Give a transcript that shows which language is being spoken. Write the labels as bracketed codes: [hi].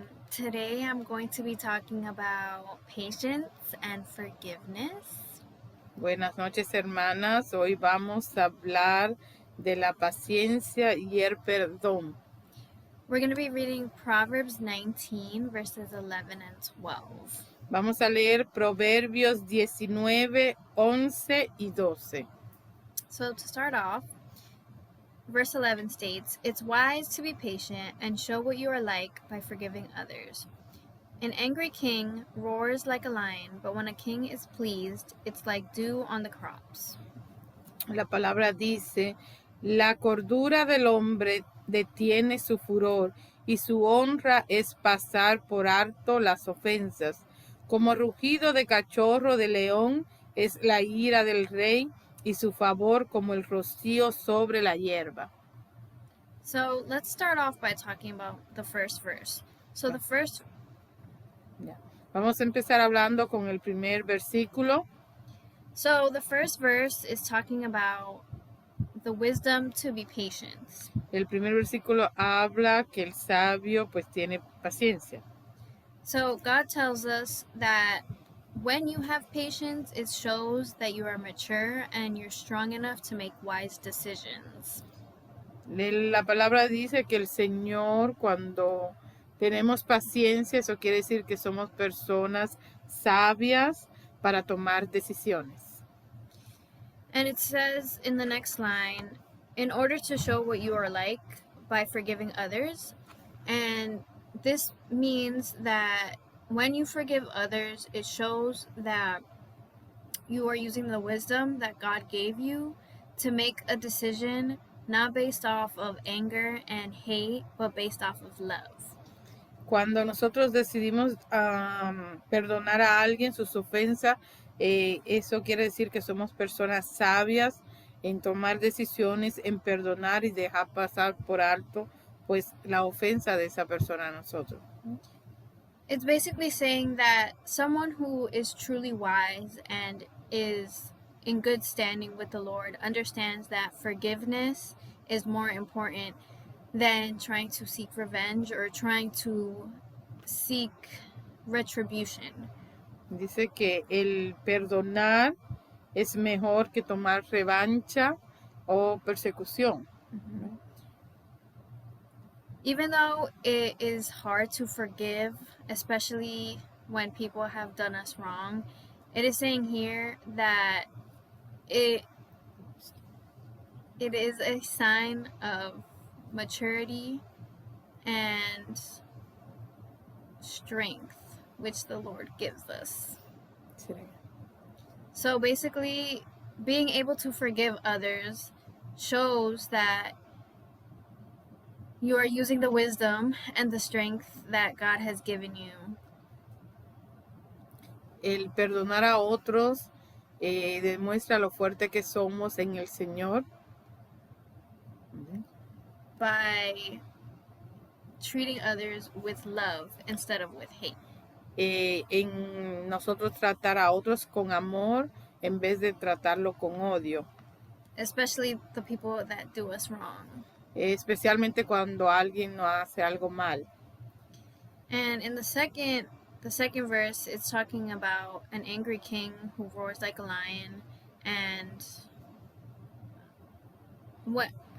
[en] Today I'm going to be talking about patience and forgiveness. [es] Buenas noches, hermanas. Hoy vamos a hablar de la paciencia y el perdón. [en] We're going to be reading Proverbs 19, verses 11 and 12. [es] Vamos a leer Proverbios 19, 11 y 12. [en] So, to start off, verse 11 states, "It's wise to be patient and show what you are like by forgiving others. An angry king roars like a lion, but when a king is pleased, it's like dew on the crops." [es] La palabra dice, la cordura del hombre detiene su furor y su honra es pasar por alto las ofensas. Como rugido de cachorro de león es la ira del rey y su favor como el rocío sobre la hierba. [en] So let's start off by talking about the first verse. So the first [es] Vamos a empezar hablando con el primer versículo. [en] verse is talking about the wisdom to be patient. [es] El primer versículo habla que el sabio pues tiene paciencia. [en] So God tells us that when you have patience, it shows that you are mature and you're strong enough to make wise decisions. [es] La palabra dice que el Señor, cuando tenemos paciencia, eso quiere decir que somos personas sabias para tomar decisiones. [en] And it says in the next line, in order to show what you are like by forgiving others. And this means that when you forgive others, it shows that you are using the wisdom that God gave you to make a decision not based off of anger and hate, but based off of love. [es] Cuando nosotros decidimos perdonar a alguien sus ofensas, eso quiere decir que somos personas sabias en tomar decisiones, en perdonar y dejar pasar por alto pues la ofensa de esa persona a nosotros. [en] It's basically saying that someone who is truly wise and is in good standing with the Lord understands that forgiveness is more important than trying to seek revenge or trying to seek retribution. [es] Dice que el perdonar es mejor que tomar revancha o persecución. Mm-hmm. [en] Even though it is hard to forgive, especially when people have done us wrong, it is saying here that it is a sign of maturity and strength which the Lord gives us. [es] Sí. [en] So basically, being able to forgive others shows that you are using the wisdom and the strength that God has given you. [es] El perdonar a otros demuestra lo fuerte que somos en el Señor. [en] By treating others with love instead of with hate. [es] En nosotros tratar a otros con amor en vez de tratarlo con odio. [en] Especially the people that do us wrong. [es] Especialmente cuando alguien nos hace algo mal. [en] And in the second verse, it's talking about an angry king who roars like a lion, and what?